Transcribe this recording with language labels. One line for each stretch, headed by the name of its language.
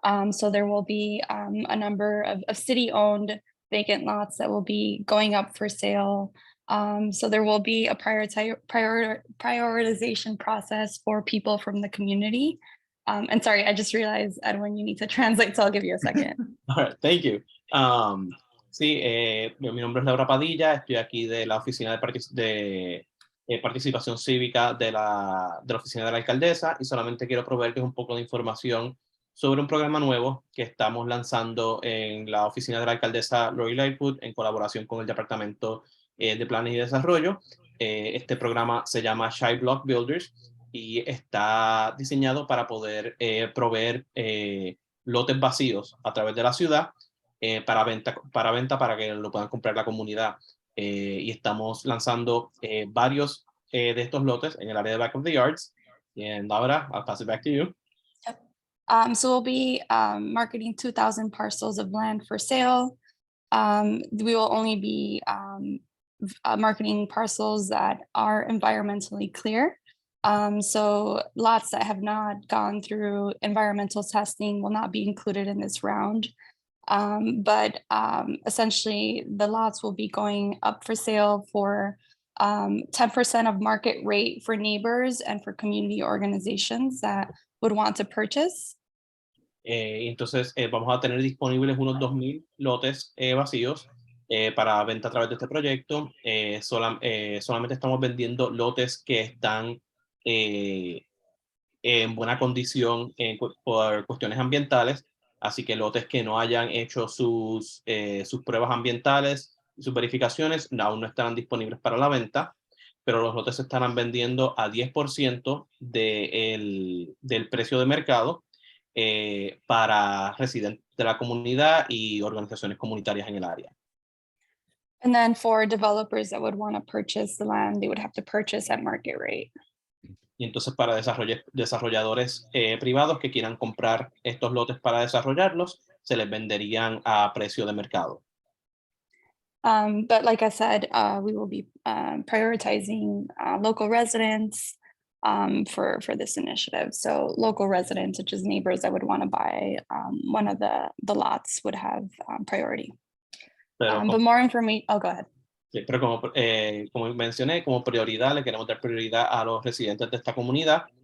English: So there will be a number of city-owned vacant lots that will be going up for sale. So there will be a prioritization process for people from the community. And sorry, I just realized, Edwin, you need to translate, so I'll give you a second. All right, thank you.
Spanish: Sí, mi nombre es Laura Padilla, estoy aquí de la Oficina de Participación Cívica de la Oficina de la Alcaldesa y solamente quiero proveerles un poco de información sobre un programa nuevo que estamos lanzando en la Oficina de la Alcaldesa Lori Lightfoot en colaboración con el Departamento de Planes y Desarrollo. Este programa se llama Shy Block Builders y está diseñado para poder proveer lotes vacíos a través de la ciudad para venta para que lo puedan comprar la comunidad. Y estamos lanzando varios de estos lotes en el área de Back of the Yards.
English: And Laura, I'll pass it back to you. So we'll be marketing 2,000 parcels of land for sale. We will only be marketing parcels that are environmentally clear. So lots that have not gone through environmental testing will not be included in this round. But essentially the lots will be going up for sale for 10% of market rate for neighbors and for community organizations that would want to purchase.
Spanish: Entonces vamos a tener disponibles unos 2,000 lotes vacíos para venta a través de este proyecto. Solamente estamos vendiendo lotes que están en buena condición por cuestiones ambientales, así que lotes que no hayan hecho sus pruebas ambientales y sus verificaciones aún no estarán disponibles para la venta, pero los lotes se estarán vendiendo a 10% del precio de mercado para residentes de la comunidad y organizaciones comunitarias en el área.
English: And then for developers that would want to purchase the land, they would have to purchase at market rate.
Spanish: Y entonces para desarrolladores privados que quieran comprar estos lotes para desarrollarlos, se les venderían a precio de mercado.
English: But like I said, we will be prioritizing local residents for this initiative. So local residents, such as neighbors that would want to buy one of the lots, would have priority. But more information, oh, go ahead.
Spanish: Pero como mencioné, como prioridad, le queremos dar prioridad a los residentes de esta comunidad.